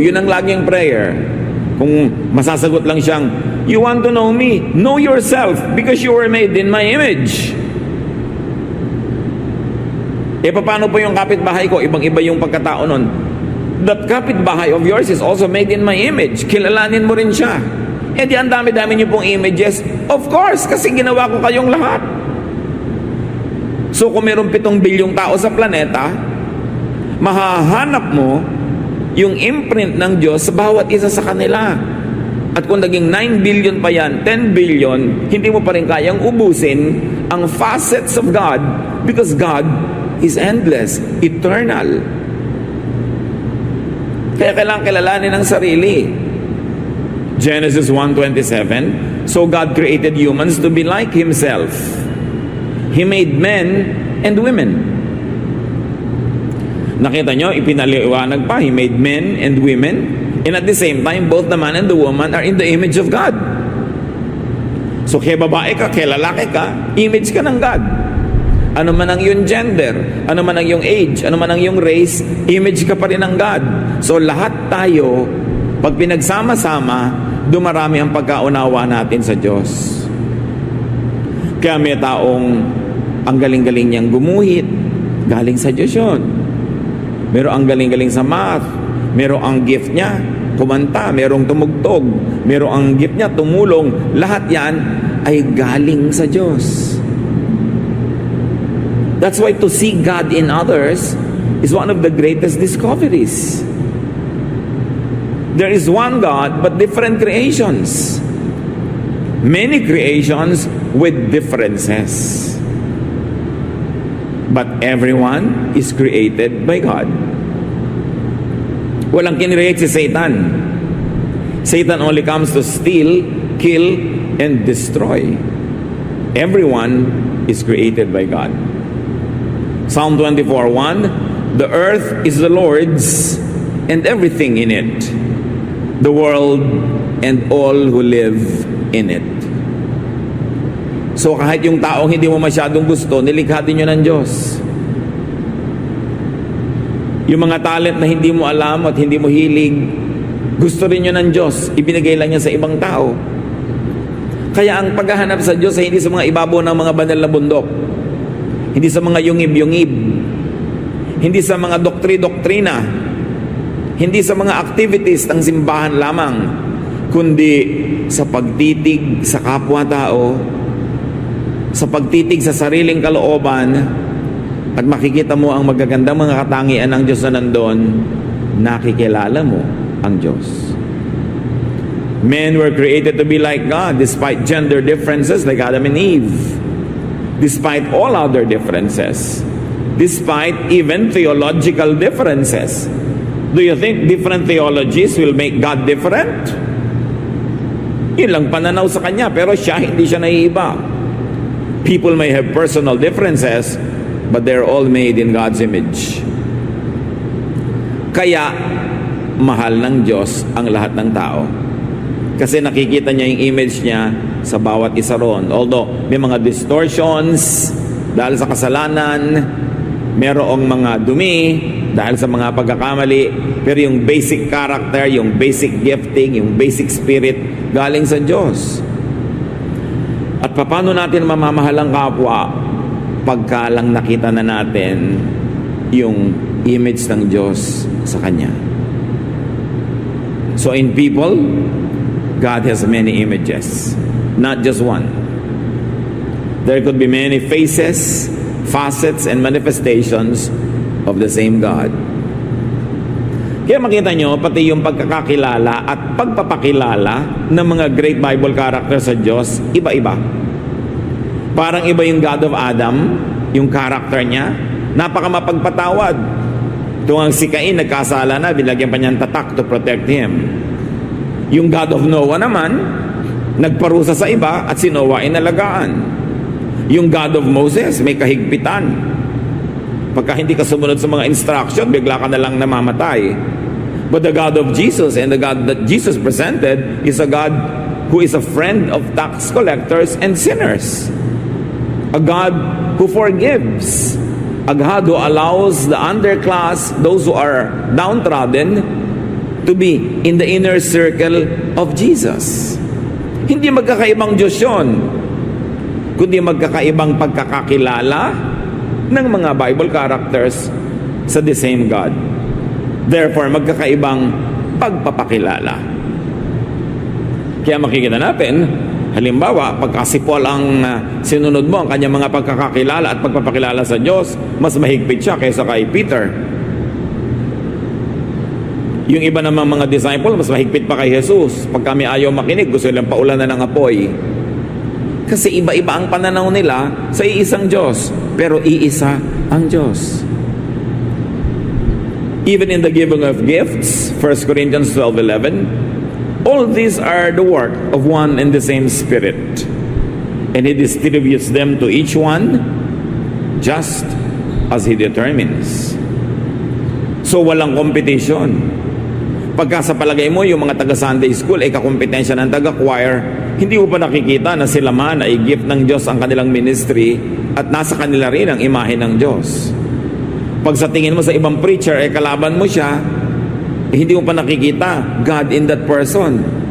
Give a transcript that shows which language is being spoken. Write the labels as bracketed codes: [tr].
[tl] Yun ang laging prayer. Kung masasagot lang siyang, [en] you want to know me? Know yourself because you were made in my image. [tl] Paano po yung kapitbahay ko? Ibang-iba yung pagkatao nun. [en] That kapitbahay of yours is also made in my image. [tl] Kilalanin mo rin siya. Di ang dami-dami niyo pong images. [en] Of course, [tl] kasi ginawa ko kayong lahat. So kung mayroong 7 bilyong tao sa planeta, mahahanap mo yung imprint ng Diyos sa bawat isa sa kanila. At kung naging 9 billion pa yan, 10 billion, hindi mo pa rin kayang ubusin ang [en] facets of God because God is endless, eternal. [tl] Kaya kailangan kilalanin ang sarili. [en] Genesis 1:27, so God created humans to be like Himself. He made men and women. [tl] Nakita nyo, ipinaliwanag pa, [en] He made men and women, and at the same time, both the man and the woman are in the image of God. [tl] So, kaya babae ka, kaya lalaki ka, image ka ng God. Ano man ang iyong gender, ano man ang iyong age, ano man ang iyong race, image ka pa rin ng God. So, lahat tayo, pag pinagsama-sama, dumarami ang pagkaunawa natin sa Diyos. Kaya may taong ang galing-galing niyang gumuhit, galing sa Diyos yun. Meron ang galing-galing sa math, meron ang gift niya kumanta, merong tumugtog, meron ang gift niya tumulong. Lahat yan ay galing sa Diyos. [en] That's why to see God in others is one of the greatest discoveries. There is one God but different creations. Many creations with differences. But everyone is created by God. [tl] Walang kinreate si Satan. [en] Satan only comes to steal, kill, and destroy. Everyone is created by God. Psalm 24:1, the earth is the Lord's and everything in it, the world, and all who live in it. [tl] So kahit yung taong hindi mo masyadong gusto, nilikha din yun ng Diyos. Yung mga talent na hindi mo alam at hindi mo hilig, gusto rin yun ng Diyos. Ibinigay lang niya sa ibang tao. Kaya ang paghahanap sa Diyos ay hindi sa mga ibabaw ng mga banal na bundok. Hindi sa mga yungib-yungib. Hindi sa mga doktri-doktrina. Hindi sa mga activities ng simbahan lamang. Kundi sa pagtitig sa kapwa-tao, sa pagtitig sa sariling kalooban, at makikita mo ang magagandang mga katangian ng Diyos na nandun, nakikilala mo ang Diyos. [en] Men were created to be like God despite gender differences like Adam and Eve. Despite all other differences. Despite even theological differences. Do you think different theologies will make God different? [tl] Yun lang pananaw sa Kanya, pero siya, hindi siya naiiba. [en] People may have personal differences, but they're all made in God's image. [tl] Kaya, mahal ng Diyos ang lahat ng tao. Kasi nakikita niya yung image niya sa bawat isa ron. Although, may mga distortions dahil sa kasalanan, merong mga dumi dahil sa mga pagkakamali, pero yung basic character, yung basic gifting, yung basic spirit, galing sa Diyos. At paano natin mamamahal ang kapwa pagka lang nakita na natin yung image ng Diyos sa Kanya. [en] So in people, God has many images, not just one. There could be many faces, facets, and manifestations of the same God. [tl] Kaya makita nyo, pati yung pagkakakilala at pagpapakilala ng mga great Bible characters sa Diyos, iba-iba. Parang iba yung God of Adam, yung character niya, napakamapagpatawad. Kung ang si Cain nagkasala na, binagyan pa niyang tatak [en] to protect him. [tl] Yung God of Noah naman, nagparusa sa iba at si Noah ay nalagaan. Yung God of Moses, may kahigpitan. Pagka hindi ka sumunod sa mga instruction, bigla ka na lang namamatay. [en] But the God of Jesus and the God that Jesus presented is a God who is a friend of tax collectors and sinners. A God who forgives. A God who allows the underclass, those who are downtrodden, to be in the inner circle of Jesus. [tl] Hindi magkakaibang Diyos yun, kundi magkakaibang pagkakakilala ng mga Bible characters sa [en] the same God. [tl] Therefore, magkakaibang pagpapakilala. Kaya makikita natin, halimbawa, pagka si Paul ang sinunod mo, ang kanyang mga pagkakakilala at pagpapakilala sa Diyos, mas mahigpit siya kaysa kay Peter. Yung iba namang mga disciple, mas mahigpit pa kay Jesus. Pag kami ayaw makinig, gusto nilang paulanan ng apoy. Kasi iba-iba ang pananaw nila sa iisang Diyos. Pero iisa ang Diyos. [en] Even in the giving of gifts, 1 Corinthians 12:11, all these are the work of one and the same Spirit. And He distributes them to each one just as He determines. [tl] So walang competition. Pagka sa palagay mo, yung mga taga-Sunday school ay kakompetensya ng taga-choir, hindi mo pa nakikita na sila man ay gift ng Diyos ang kanilang ministry at nasa kanila rin ang imahe ng Diyos. Pag sa tingin mo sa ibang preacher ay kalaban mo siya, hindi mo pa nakikita [en] God in that person.